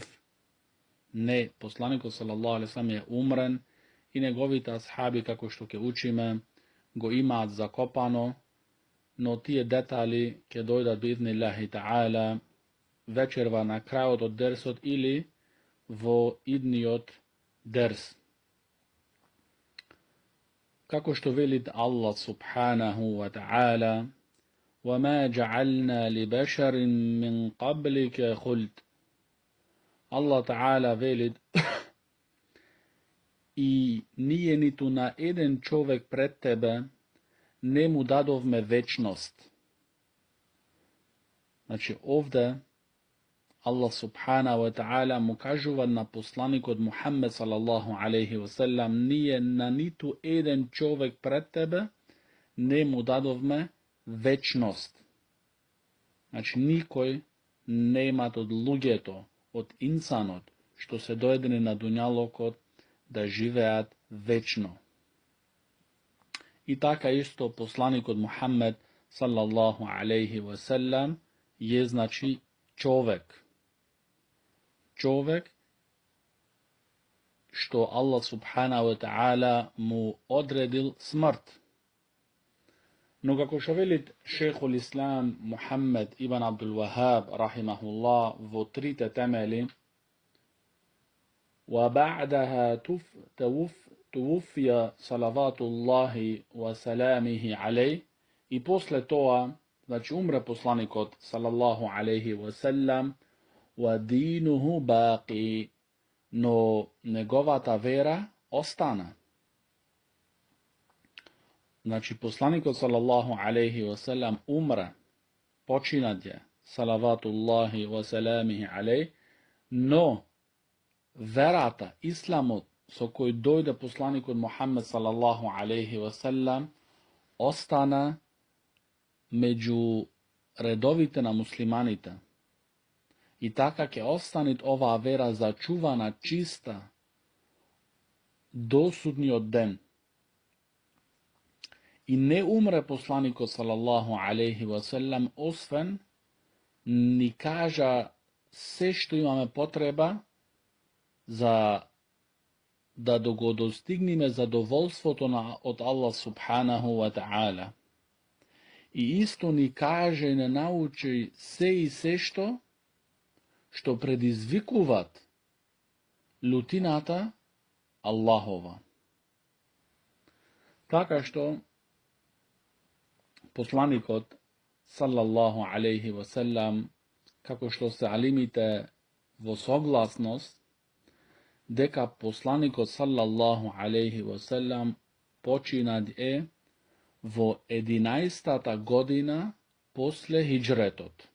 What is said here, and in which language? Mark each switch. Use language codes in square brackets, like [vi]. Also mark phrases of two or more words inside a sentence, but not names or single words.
[mk] Не, посланикот [ar] صلى الله عليه وسلم [mk] е умрен и неговите асхаби, како што ќе учиме, го имаат закопано, но тие детали ќе дојдат [ar] بإذن الله تعالى [mk] вечерва на крајот од дерсот или во идниот дерс. Како што вели [ar] الله سبحانه وتعالى: وَمَا جَعَلْنَا لِبَشَرٍ مِّن قَبْلِكَ خُلْدٍ. الله تعالى [mk] вели и ние ниту на еден човек пред тебе не му дадовме вечност. Значи овде [ar] الله سبحانه وتعالى [mk] му кажува на посланикот Мухаммед [ar] صلى الله عليه وسلم: [mk] ние на ниту еден човек пред тебе не му дадовме вечност. Значи никој немат од луѓето, од инсанот, што се доедени на дуњалокот, да живеат вечно. И така исто посланикот Мухаммед [ar] صلى الله عليه وسلم [mk] е значи човек. Човек што [ar] الله سبحانه وتعالى [mk] му одредил смрт. Но како што вели [ar] شيخ الإسلام [mk] Мухаммед ибн Абдул Вахаб рахимахуллах во трите темели: [ar] وَبَعْدَهَا توفي صلوات الله وسلامه عليه. [mk] И после тоа, значи умре посланикот [ar] صلى الله عليه وسلم, وَدِينُهُ باقي, [mk] но неговата вера остана. Значи посланикот [ar] صلى الله عليه وسلم [mk] умре, починаде [ar] صلوات الله وسلامه عليه, [mk] но верата, исламот со кој дојде посланикот Мухаммед [ar] صلى الله عليه وسلم [mk] остана меѓу редовите на муслиманите. И така ќе остане оваа вера зачувана, чиста до судниот ден. И не умре посланикот [ar] صلى الله عليه وسلم [mk] освен ни кажа се што имаме потреба за да го достигнеме задоволството од [ar] الله سبحانه وتعالى. [mk] И исто ни каже и не научи се и се што предизвикуваат лутината Allahova. Така што посланикот [ar] صلى الله عليه وسلم, [mk] како што се алимите во согласност дека посланикот [ar] صلى الله عليه وسلم [mk] починат во 11-та година после хиджретот.